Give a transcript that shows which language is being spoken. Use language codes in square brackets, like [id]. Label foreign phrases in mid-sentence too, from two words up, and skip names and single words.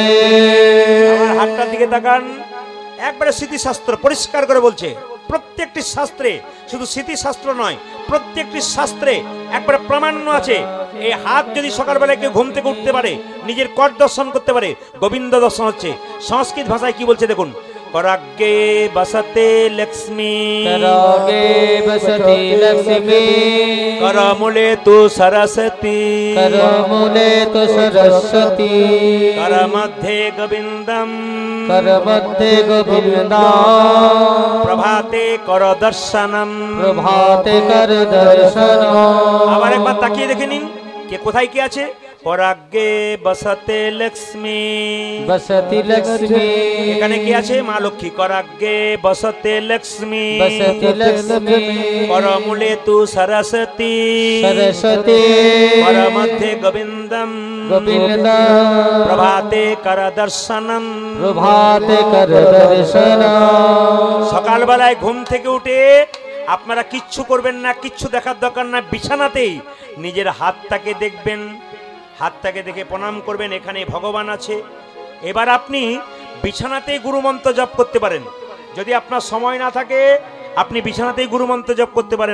[bn] আমার হাতটার দিকে তাকান, একবারে স্মৃতিশাস্ত্র পরিষ্কার করে বলছে। প্রত্যেকটি শাস্ত্রে, শুধু স্মৃতিশাস্ত্র নয়, প্রত্যেকটি শাস্ত্রে একবারে প্রামাণ্য আছে। এই হাত যদি সকালবেলায় কেউ ঘুম থেকে উঠতে পারে, নিজের কর দর্শন করতে পারে, গোবিন্দ দর্শন হচ্ছে। সংস্কৃত ভাষায় কি বলছে দেখুন, [sa] कराग्गे बसते लक्ष्मी करागे बसते लक्ष्मी करमूले तु सरस्वती करमूले तु सरस्वती करमध्ये गोविंदम करमध्ये गोविंदम प्रभाते कर दर्शनम प्रभाते कर दर्शनम। [bn] আবার একবার তাকিয়ে দেখে নিন কে কোথায় কি আছে। [sa] পরাগ্গে বসতে লক্ষ্মী बसती लक्ष्मी [bn] এখানে কি আছে মা লক্ষ্মী। [sa] করাগ্গে বসতে লক্ষ্মী बसती लक्ष्मी করমূলে তু সরস্বতী सरस्वती করমধ্যে গোবিন্দম गोविंदम প্রভাতে কর দর্শনম प्रभाते कर दर्शनम। [bn] সকালবেলায় ঘুম থেকে উঠে আপনারা কিচ্ছু করবেন না, কিচ্ছু দেখার দরকার না, বিছানাতেই নিজের হাতটাকে দেখবেন, হাতটাকে দেখে প্রণাম করবেন, এখানে ভগবান আছে। এবার আপনি বিছানাতেই গুরুমন্ত্র জপ করতে পারেন। যদি আপনার সময় না থাকে আপনি বিছানাতেই গুরুমন্ত্র জপ করতে পারেন।